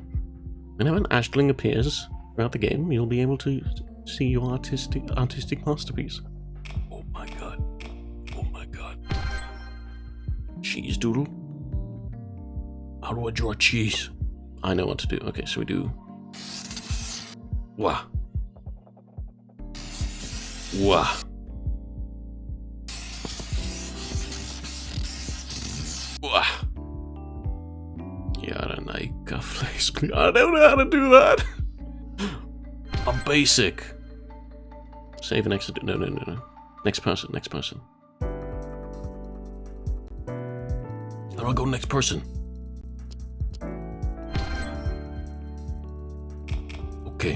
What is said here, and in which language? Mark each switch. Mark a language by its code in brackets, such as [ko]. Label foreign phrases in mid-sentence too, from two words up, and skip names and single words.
[en] Whenever an ashling appears throughout the game, you'll be able to see your artistic masterpiece. Oh my god. Oh my god. Cheese doodle. How do I draw cheese? I know what to do. Okay, so we do. Wah. Wah. Wah. Yaranaka face, please. I don't know how to do that. I'm basic. Save an exit. No. Next person. How do I go next person? Okay.